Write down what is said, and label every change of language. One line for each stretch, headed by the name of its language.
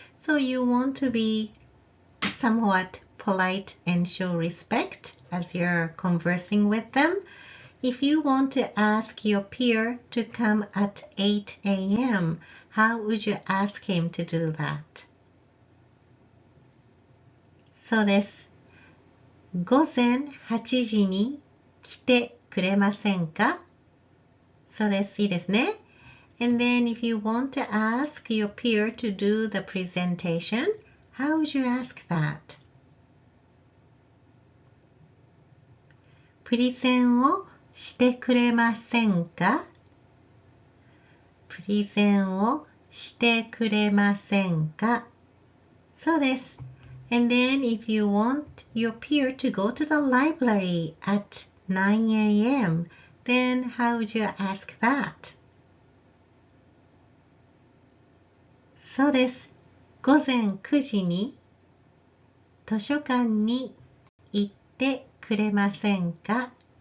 English: So you want to be somewhat polite and show respect as you're conversing with them. If you want to ask your peer to come at 8 a.m., how would you ask him to do that?
Japanese: そうです。午前8時に来てくれませんか？そうです。いいですね。
English: And then if you want to ask your peer to do the presentation, how would you ask that?
Japanese: プレゼンをしてくれませんか？プレゼンをしてくれませんか？そうです。
English: And then if you want your peer to go to the library at 9 a.m., then how would you ask that?
Japanese: そうです。午前9時に図書館に行ってくれませんか？